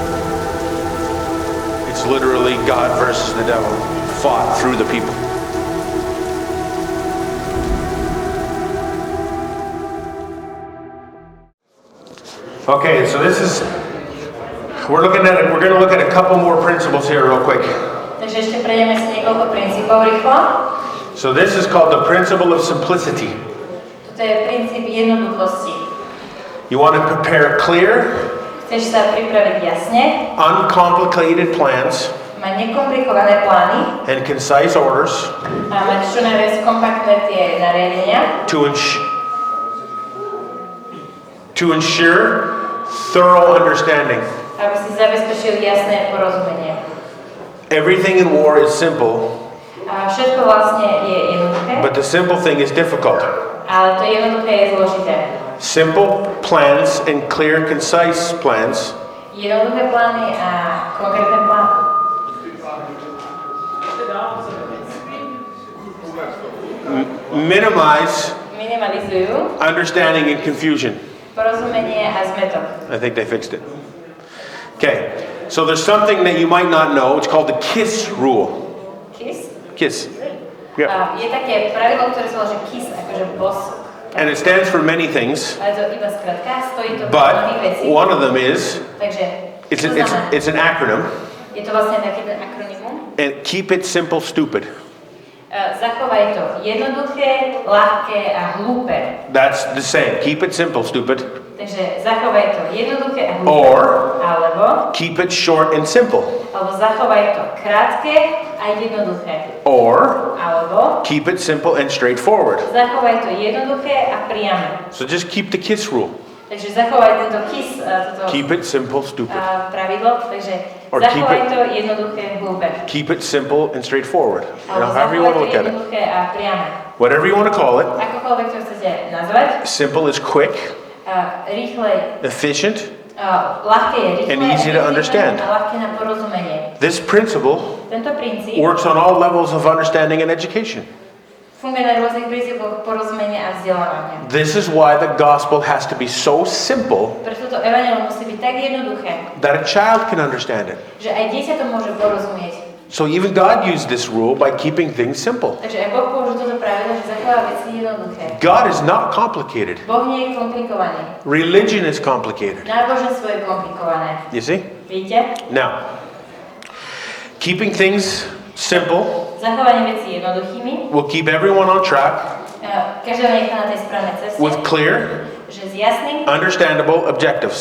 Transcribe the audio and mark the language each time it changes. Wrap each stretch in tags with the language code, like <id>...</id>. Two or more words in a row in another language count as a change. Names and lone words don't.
<en>It's literally God versus the devil, fought through the people. Okay, so we're going to look at a couple more principles here real quick.</en> <sk>Takže ešte prejdeme si niekoľko princípov rýchlo.</sk> <en>So this is called the principle of simplicity.</en> <sk>Toto je princíp jednoduchosti.</sk> <en>You want to prepare clear,</en> <sk>Chceš sa pripraviť jasne,</sk> <en>uncomplicated plans,</en> <sk>mať nekomplikované plány</sk> <en>and concise orders</en> <sk>a mať čo najviac kompaktné tie nariadenia,</sk> <en>to ensure thorough understanding.</en> <sk>aby si zabezpečil jasné porozumenie.</sk> <en>Everything in war is simple,</en> <sk>A všetko vlastne je jednoduché,</sk> <en>but the simple thing is difficult.</en> <sk>ale to jednoduché je zložité.</sk> <en>Simple plans and clear, concise plans</en> <sk>Jednoduché plány a konkrétne plány minimalizujú</sk> <en>understanding and confusion.</en> <sk>porozumenie a zmätok.</sk> <en>I think they fixed it. Okay, so there's something that you might not know. It's called the KISS rule. KISS? KISS. Yeah.</en> <sk>Je také pravidlo, ktoré sa volá, že KISS, akože boss.</sk> <en>And it stands for many things,</en> <sk>Ale to iba skratka, stojí to</sk> <en>but</en> <sk>mnohých vecí.</sk> <en>one of them is,</en> <sk>Takže,</sk> <en>it's</en> <sk>čo znamená?</sk> <en>an acronym,</en> <sk>Je to vlastne taký ten akronymum.</sk> <en>and keep it simple, stupid.</en> <sk>Zachovaj to jednoduché, ľahké a hlúpe.</sk> <en>That's the same. Keep it simple, stupid.</en> <sk>Takže zachovaj to jednoduché a hlúpe.</sk> <en>Or</en> <sk>Alebo</sk> <en>keep it short and simple.</en> <sk>zachovaj to krátke a jednoduché.</sk> <en>Or</en> <sk>Alebo</sk> <en>keep it simple and straightforward.</en> <sk>zachovaj to jednoduché a priame.</sk> <en>So just keep the KISS rule.</en> <sk>Takže zachovaj tento KISS, toto</sk> <en>Keep it simple, stupid.</en> <sk>pravidlo. Takže</sk> <en>Or keep</en> <sk>zachovaj</sk> <en>it-</en> <sk>to jednoduché, hlúpe.</sk> <en>Keep it simple and straightforward.</en> <sk>Alebo</sk> <en>However you want to</en> <sk>zachovaj to</sk> <en>look at it.</en> <sk>jednoduché a priame.</sk> <en>Whatever you want to call it.</en> <sk>Akokoľvek to chcete nazvať.</sk> <en>Simple is quick,</en> <sk>Rýchle,</sk> <en>efficient,</en> <sk>ľahké je rýchle,</sk> <en>and easy to understand.</en> <sk>a ľahké na porozumenie.</sk> <en>This principle</en> <sk>Tento princíp</sk> <en>works on all levels of understanding and education.</en> <sk>funguje na rôznych princípoch porozumenia a vzdelávania.</sk> <en>This is why the gospel has to be so simple</en> <sk>Preto to evanjelium musí byť tak jednoduché,</sk> <en>that a child can understand it.</en> <sk>že aj dieťa to môže porozumieť.</sk> <en>So even God used this rule by keeping things simple.</en> <sk>Takže aj Boh použil toto pravidlo, že zachová veci jednoduché.</sk> <en>God is not complicated.</en> <sk>Boh nie je komplikovaný.</sk> <en>Religion is complicated.</en> <sk>Náboženstvo je komplikované.</sk> <en>You see?</en> <sk>Vidíte?</sk> <en>Now, keeping things simple</en> <sk>Zachovanie vecí jednoduchými,</sk> <en>will keep everyone on track</en> <sk>každého nechá na tej správnej ceste,</sk> <en>with clear,</en> <sk>že s jasným,</sk> <en>understandable objectives.</en>